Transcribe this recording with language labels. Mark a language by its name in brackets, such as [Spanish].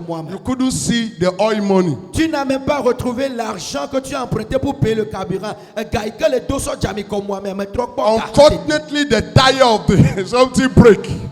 [English] You couldn't see the oil money. [French] Tu n'as même pas retrouvé l'argent que tu as emprunté pour payer le carburant. [English] Unfortunately, the tire of the something break.